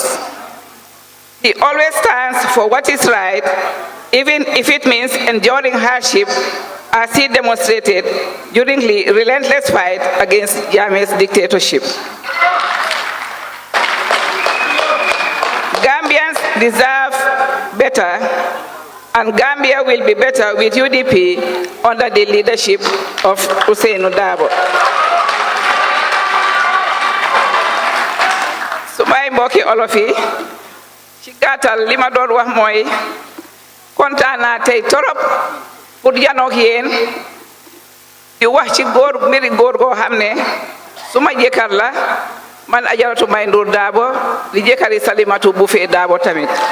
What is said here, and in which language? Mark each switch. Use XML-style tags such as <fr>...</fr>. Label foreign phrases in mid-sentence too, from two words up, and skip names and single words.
<en>He always stands for what is right, even if it means enduring hardship, as he demonstrated during the relentless fight against Jammeh's dictatorship. Gambians deserve better, and Gambia will be better with UDP under the leadership of Usainu Dabo.</en> <wo>samay mbokki olof yi ci gàttal li ma doon wax mooy kontaan naa tey torop pour janook yéen di wax ci mbiri góor goo xam ne suma jëkkër la man Ajaratu May Ndour Dabo di jëkkëri Salimatu Buffé Dabo tamit</wo>